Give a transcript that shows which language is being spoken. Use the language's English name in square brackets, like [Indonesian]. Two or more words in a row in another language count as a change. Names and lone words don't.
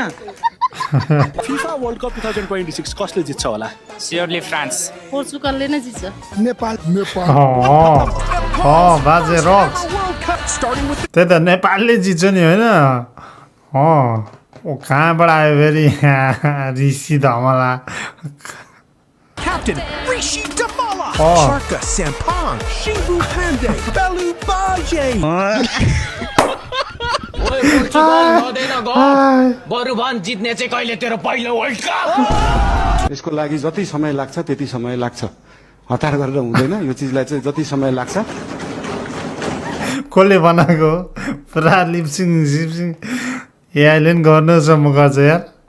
[Nepali] FIFA [English] World Cup [Nepali] 2026 कसले जित्छ होला? स्योरली फ्रान्स। पोर्चुगलले नै जित्छ। नेपाल बाजे रक्स त्यही त नेपालले जित्छ नि होइन। ओ कहाँबाट आयो फेरि ऋषि धमला? Captain Rishi Damala, Sharka Sampang, Shibu Pandey, Belu Baje. ओए पोर्चुगल नदेन गफ, बरु भन जित्ने चाहिँ कहिले तेरो पहिलो [English] World Cup? [Nepali] यसको लागि जति समय लाग्छ त्यति समय लाग्छ। हतार गरेर हुँदैन। यो चिजलाई चाहिँ जति समय लाग्छ। कसले बनाएको पुरा लिपसिङ सिपसिङ एआईले नि गर्नुसम्म गर्छ यार।